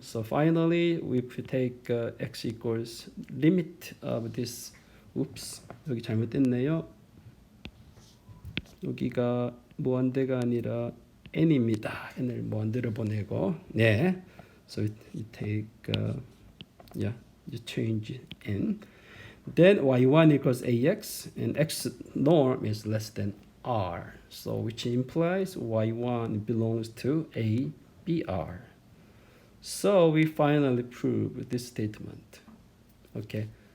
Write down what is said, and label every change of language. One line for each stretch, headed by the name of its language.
English: So finally, we take x equals limit of this.
Korean: Oops, 여기 잘못됐네요. 여기가 무한대가 아니라 n입니다. n을 무한대로 보내고, 네.
English: So you take, yeah. You change n. Then y1 equals ax, and x norm is less than r. So which implies y1 belongs to a br. So we finally prove this statement. Okay.